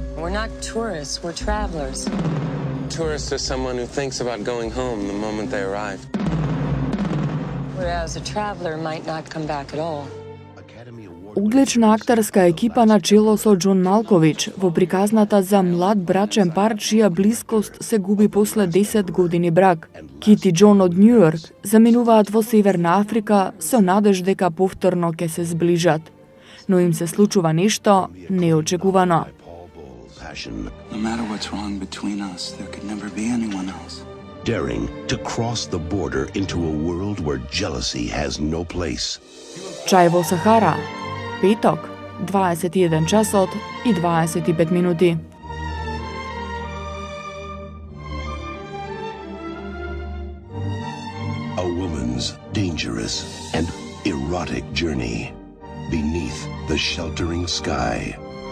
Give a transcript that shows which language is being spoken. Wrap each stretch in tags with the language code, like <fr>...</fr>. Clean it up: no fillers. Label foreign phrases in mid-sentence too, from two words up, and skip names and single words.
<en>We're not tourists, we're travelers. Tourist is someone who thinks about going home the moment they arrive. Whereas a traveler might not come back at all.</en> <mk>Углична актерска екипа на чело со Џон Малкович во приказната за млад брачен пар чија блискост се губи после 10 години брак. Кит и Џон од Њујорк заминуваат во Северна Африка со надеж дека повторно ќе се зближат. Но им се случува нешто неочекувано.</mk> <en>No matter what's wrong between us, there could never be anyone else. Daring to cross the border into a world where jealousy has no place.</en> <mk>Чај во Сахара. Петок, 21 часот и 25 минути.</mk> <en>A woman's dangerous and erotic journey beneath the sheltering sky.</en>